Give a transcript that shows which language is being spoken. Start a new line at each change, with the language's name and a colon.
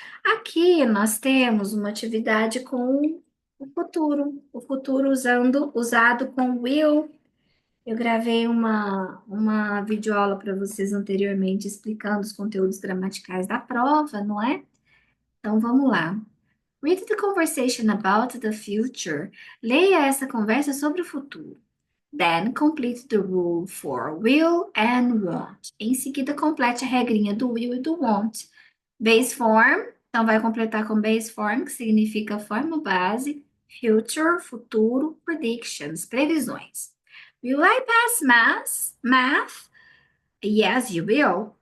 Portuguese: Aqui nós temos uma atividade com o futuro usado com will. Eu gravei uma videoaula para vocês anteriormente explicando os conteúdos gramaticais da prova, não é? Então vamos lá.
English: Read the conversation about the future.
Portuguese: Leia essa conversa sobre o futuro.
English: Then complete the rule for will and want.
Portuguese: Em seguida, complete a regrinha do will e do want. Base form. Então, vai completar com base form, que significa forma base. Future, futuro. Predictions, previsões.
English: Will I pass math? Yes, you will.